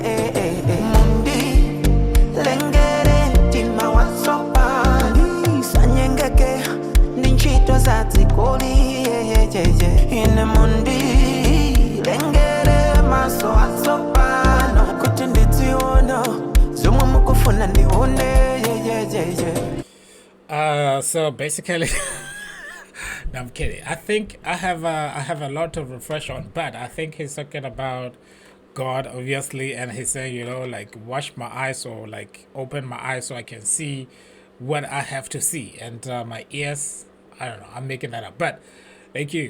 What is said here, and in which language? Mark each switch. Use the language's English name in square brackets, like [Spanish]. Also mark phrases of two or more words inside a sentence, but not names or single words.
[Nyanja] Mundi lengere mtima watsopano, sanyengeke ndi ntchito za dzikoli. Ine mundi lengere maso atsopano, kuti ndidziona zomwe mukufuna ndione. [English] So basically no, I'm kidding. I think I have a lot to refresh on, but I think he's talking about God obviously, and he's saying, you know, like wash my eyes or like open my eyes so I can see what I have to see, and my ears, I don't know, I'm making that up, but thank you.